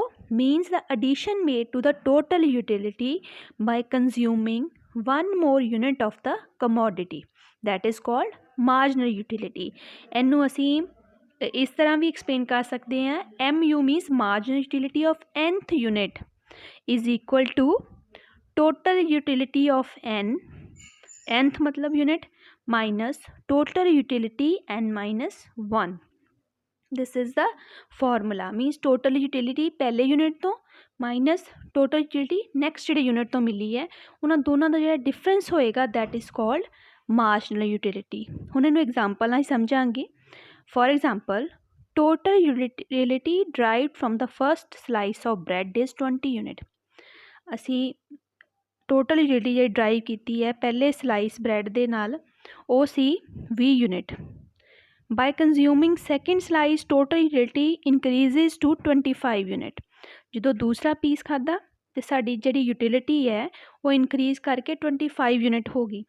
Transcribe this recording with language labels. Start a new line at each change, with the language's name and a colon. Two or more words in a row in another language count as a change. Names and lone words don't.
English: means the addition made to the total utility by consuming one more unit of the commodity, that is called marginal utility.
Punjabi: ਇਹਨੂੰ ਅਸੀਂ ਇਸ ਤਰ੍ਹਾਂ ਵੀ ਐਕਸਪਲੇਨ ਕਰ ਸਕਦੇ ਹਾਂ।
English: MU means marginal utility of nth unit is equal to total utility of n, nth ਮਤਲਬ ਯੂਨਿਟ, minus total utility n minus 1. This is the formula। means total utility
Punjabi: ਪਹਿਲੇ ਯੂਨਿਟ ਤੋਂ
English: minus total utility next
Punjabi: ਜਿਹੜੇ ਯੂਨਿਟ ਤੋਂ ਮਿਲੀ ਹੈ, ਉਹਨਾਂ ਦੋਨਾਂ ਦਾ ਜਿਹੜਾ ਡਿਫਰੈਂਸ ਹੋਏਗਾ
English: that is called marginal utility।
Punjabi: ਹੁਣ ਇਹਨੂੰ ਐਗਜ਼ਾਮਪਲ ਨਾਲ ਸਮਝਾਂਗੇ।
English: For example, total utility derived from the first slice of bread is 20 unit.
Punjabi: ਅਸੀਂ
English: total utility
Punjabi: ਜਿਹੜੀ ਡਰਾਈਵ ਕੀਤੀ ਹੈ ਪਹਿਲੇ
English: slice bread
Punjabi: ਦੇ ਨਾਲ ਉਹ ਸੀ 20 ਯੂਨਿਟ।
English: by consuming second slice total utility increases to 25 unit.
Punjabi: ਜਦੋਂ ਦੂਸਰਾ ਪੀਸ ਖਾਧਾ ਤੇ ਸਾਡੀ ਜਿਹੜੀ ਯੂਟਿਲਿਟੀ ਹੈ ਉਹ ਇਨਕਰੀਜ਼ ਕਰਕੇ 25 ਯੂਨਿਟ ਹੋ ਗਈ।